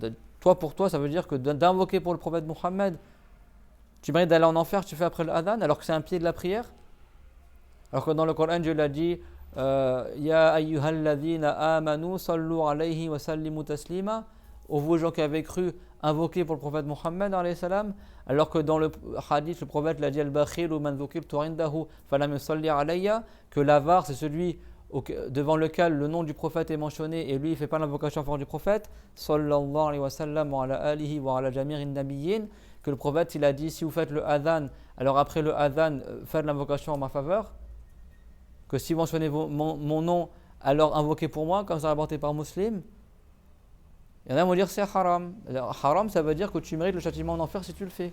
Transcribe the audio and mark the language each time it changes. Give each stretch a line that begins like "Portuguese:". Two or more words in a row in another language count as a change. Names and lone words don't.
French: Toi, pour toi, ça veut dire que d'invoquer pour le prophète Mohammed, tu mérites d'aller en enfer si tu fais après le adhan alors que c'est un pied de la prière. Alors que dans le Coran, Dieu l'a dit
Arabic: يا أيها الذين آمنوا صلوا عليه وسلموا تسليما.
French: Ô vous gens qui avez cru, invoquer pour le prophète Mohammed
Arabic: عليه السلام,
French: alors que dans le hadith, le prophète l'a dit
Arabic: البخيل من ذكرت عنده فلم يصل علي,
French: que l'avare c'est celui devant lequel le nom du prophète est mentionné et lui il ne fait pas l'invocation en faveur du prophète
Arabic: صلى الله عليه وسلم وعلى آله وعلى جميع النبيين,
French: que le prophète il a dit si vous faites le adhan, alors après le adhan faites l'invocation en ma faveur, que si vous mentionnez mon nom, alors invoquez pour moi, comme ça rapporté par Muslim. Il y en a qui vont dire c'est haram. Haram, ça veut dire que tu mérites le châtiment en enfer si tu le fais.